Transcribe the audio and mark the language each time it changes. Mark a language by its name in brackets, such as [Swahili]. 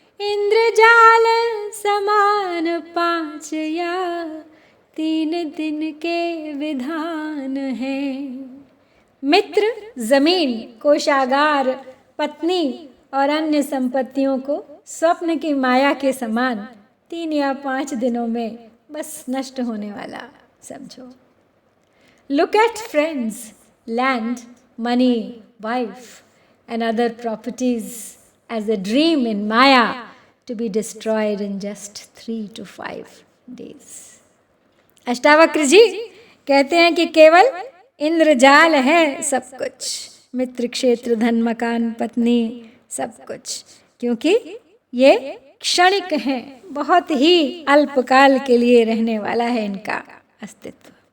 [Hindi] इंद्रजाल समान 5 या 3 दिन के विधान है। मित्र जमीन, कोषागार, पत्नी और अन्य संपत्तियों को स्वप्न की माया के समान 3 या 5 दिनों में बस नष्ट होने वाला समझो। [English] Look at friends, land, money, wife and other properties as a dream in Maya to be destroyed in just 3 to 5 days. [Hindi] Ashtavakra जी कहते हैं कि केवल इंद्रजाल है सब कुछ, मित्र क्षेत्र धन मकान पत्नी सब कुछ, क्योंकि ये क्षणिक हैं, बहुत ही अल्पकाल के लिए रहने वाला है इनका अस्तित्व।